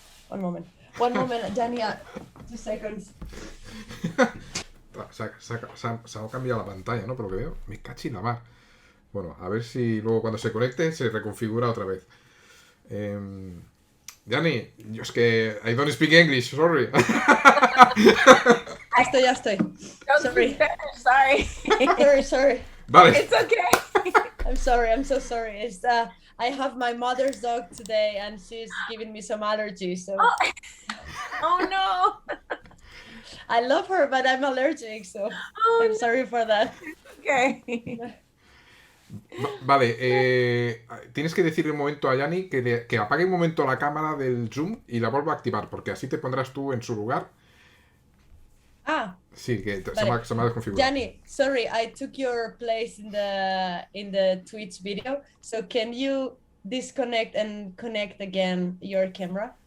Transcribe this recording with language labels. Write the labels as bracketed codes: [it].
[en] One moment, Yani, 2 seconds. [es] Se ha cambiado la pantalla, ¿no? Por lo que veo. Me cachi la mar. Bueno, a ver si luego cuando se conecte se reconfigura otra vez. [en] Yani, [es] yo es que [en] I don't speak English, sorry. [es] Ya estoy. [en] Sorry. Sorry. [es] Vale. [en] It's okay. I'm sorry, I'm so sorry. It's I have my mother's dog today and she's giving me some allergies, so Oh no. I love her, but I'm allergic, so I'm sorry for that. Okay. [es] Vale, tienes que decirle un momento a Yani que apague un momento la cámara del Zoom y la vuelva a activar, porque así te pondrás tú en su lugar. Sí, que vale. se me ha desconfigurado. [en] Yani, sorry, I took your place in the Twitch video, so can you disconnect and connect again your camera?